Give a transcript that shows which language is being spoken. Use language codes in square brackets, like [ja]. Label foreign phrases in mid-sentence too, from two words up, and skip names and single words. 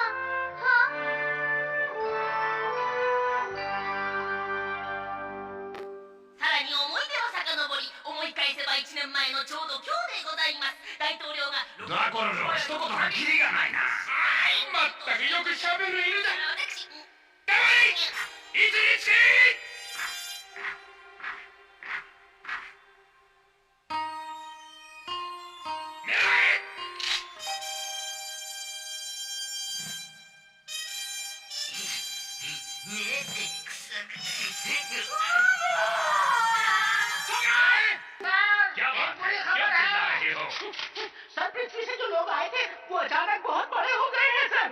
[hi] हाँ? [ja] さらに思い出を遡り、思い返せば1年前のちょうど今日でございます。大統領がドラコルの一言がキリがないな。まったくよくしゃべる犬だ。私、黙れ！位置につけ！狙え！ [hi] क्या बात है? क्यों चिल्ला रहे हो? सर, पृथ्वी से जो लोग आए थे वो अचानक बहुत बड़े हो गए हैं सर।